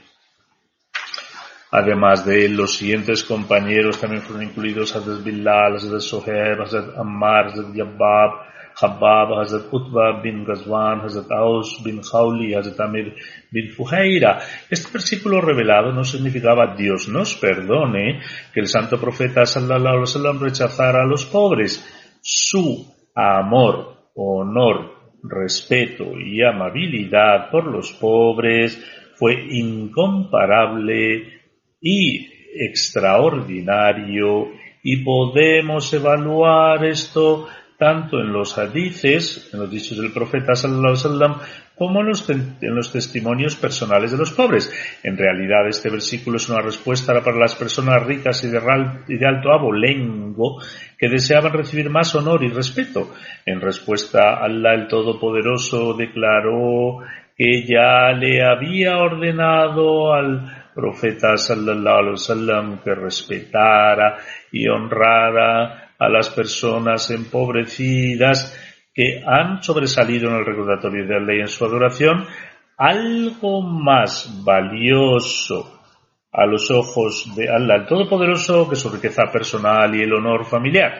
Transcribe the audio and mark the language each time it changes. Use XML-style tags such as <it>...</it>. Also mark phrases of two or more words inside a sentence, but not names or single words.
<es>Además de él, los siguientes compañeros también fueron incluidos: Hazrat Bilal, Hazrat Sohaib, Hazrat Ammar, Hazrat Habab, Hazrat Utbah bin Ghazwan, Hazrat Aus bin Khawli, Hazrat Amir bin Fuhaira. Este versículo revelado no significaba Dios nos perdone que el santo profeta</es> <ar>صلى الله عليه وسلم</ar> <es>rechazara a los pobres. Su amor, honor, respeto y amabilidad por los pobres fue incomparable y extraordinario, y podemos evaluar esto tanto en los hadices, en los dichos del profeta</es> <ar>صلى الله عليه وسلم,</ar> <es>como en los testimonios personales de los pobres. En realidad, este versículo es una respuesta para las personas ricas y de alto abolengo que deseaban recibir más honor y respeto. En respuesta, Allah el Todopoderoso declaró que ya le había ordenado al profeta</es> <ar>صلى الله عليه وسلم</ar> <es>que respetara y honrara a las personas empobrecidas que han sobresalido en el recordatorio de Allah y en su adoración. Algo más valioso a los ojos de Allah el Todopoderoso que su riqueza personal y el honor familiar.</es>